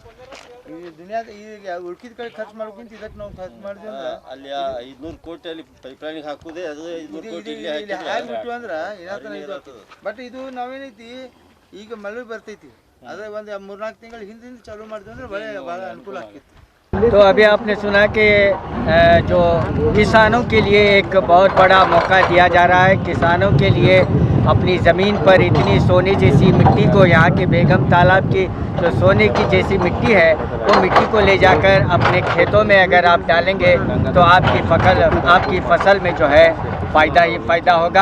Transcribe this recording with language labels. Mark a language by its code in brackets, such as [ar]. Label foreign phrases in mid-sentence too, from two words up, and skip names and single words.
[kn] ಈ ದುನಿಯಾದ ಈಗ ಉಳ್ಕಿದ ಕಡೆ ಖರ್ಚು ಮಾಡೋಕ್ಕಿಂತ ಇದಕ್ಕೆ ನಾವು ಖರ್ಚು ಮಾಡಿದ್ವಿ ಅಂದ್ರೆ ಅಲ್ಲಿ 500 ಕೋಟಿ ಅಲ್ಲಿ ಪೈಪ್ಲೈನಿಗೆ ಹಾಕುದೇ ಅದು 500 ಕೋಟಿ ಇಲ್ಲಿ ಹಾಕ್ಬಿಟ್ಟು ಅಂದ್ರೆ ಏನಾಗ್ತಾನೆ ಇದು. ಬಟ್ ಇದು ನಾವೇನೈತಿ ಈಗ ಮಳೆ ಬರ್ತೈತಿ, ಅದೇ ಒಂದು 3-4 ತಿಂಗಳ ಹಿಂದಿಂದ ಚಾಲೂ ಮಾಡಿದ್ವಿ ಅಂದ್ರೆ ಭಾಳ ಅನುಕೂಲ ಆಗ್ತೈತಿ. [hi] तो अभी आपने सुना कि जो किसानों के लिए एक बहुत बड़ा मौका दिया जा रहा है। किसानों के लिए अपनी ज़मीन पर इतनी सोने जैसी मिट्टी को, यहाँ के बेगम तालाब की जो सोने की जैसी मिट्टी है, वो मिट्टी को ले जाकर अपने खेतों में अगर आप डालेंगे तो आपकी फसल में जो है फ़ायदा ही फ़ायदा होगा।